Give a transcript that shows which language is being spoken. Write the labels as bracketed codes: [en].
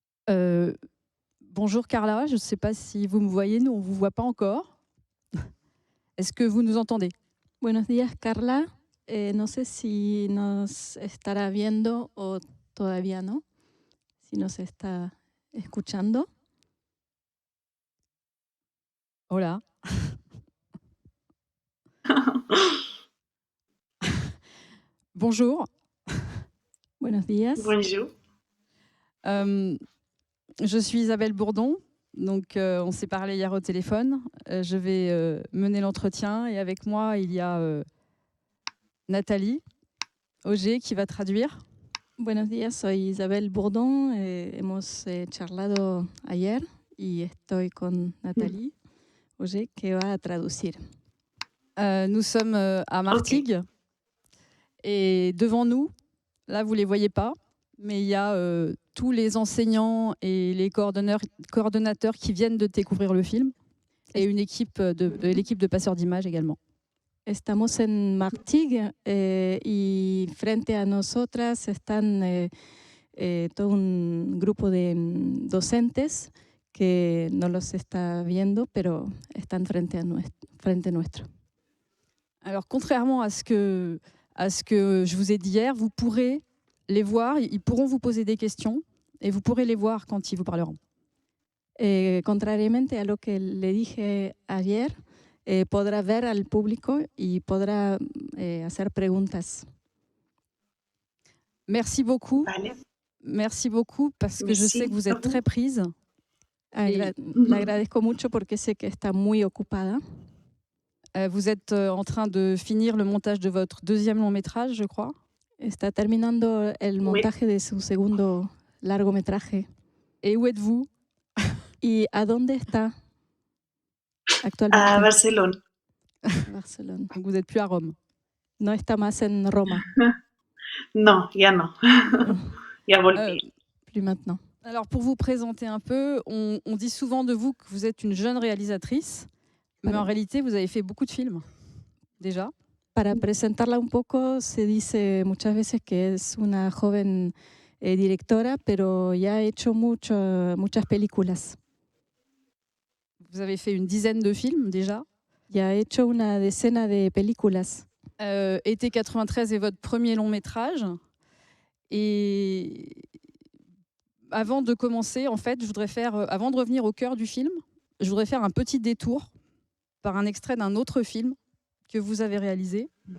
[fr] Euh, Bonjour Carla, je ne sais pas si vous me voyez, nous on ne vous voit pas encore. Est-ce que vous nous entendez? [es] Buenos días, Carla. No sé si nos estará viendo o todavía no, si nos está escuchando. Hola. [fr] Bonjour. [es] Buenos días. [fr] Bonjour. Je suis Isabelle Bourdon. Donc, on s'est parlé hier au téléphone. Je vais mener l'entretien et avec moi, il y a Nathalie Auger qui va traduire. [es] Buenos días, soy Isabel Bourdon. Hemos charlado ayer y estoy con Nathalie Auger que va a traducir. [fr] Nous sommes à Martigues. Et devant nous, là, vous ne les voyez pas, mais il y a tous les enseignants et les coordonnateurs qui viennent de découvrir le film et une équipe de l'équipe de passeurs d'images également. [es] Estamos en Martigues y frente a nosotras están todo un grupo de docentes que no los está viendo, pero están frente nuestro. [fr] Alors, contrairement à ce que je vous ai dit hier, vous pourrez les voir, ils pourront vous poser des questions et vous pourrez les voir quand ils vous parleront. [es] Contrariamente a lo que le dije ayer, podrá ver al público y podrá hacer preguntas. [fr] Merci beaucoup. [es] Vale. [fr] Merci beaucoup parce que je sais que vous êtes très prise. [es] Le agradezco mucho porque sé que está muy ocupada. [fr] Vous êtes en train de finir le montage de votre deuxième long métrage, je crois. [es] Está terminando el montaje de su segundo largometraje. [fr] Et où êtes-vous? [es] ¿Y a dónde está actualmente? [fr] A Barcelone. Barcelone. Donc vous n'êtes plus à Rome. [es] No está más en Roma. No, ya no. Ya volví. [fr] Plus maintenant. Alors pour vous présenter un peu, on dit souvent de vous que vous êtes une jeune réalisatrice, mais en réalité vous avez fait beaucoup de films déjà. [es] Para presentarla un poco, se dice muchas veces que es una joven directora, pero ya ha hecho muchas películas. [fr] Vous avez fait une dizaine de films déjà. [es] Ya ha hecho una decena de películas. [fr] Été 93 est votre premier long métrage. Et avant de commencer, en fait, avant de revenir au cœur du film, je voudrais faire un petit détour par un extrait d'un autre film que vous avez réalisé.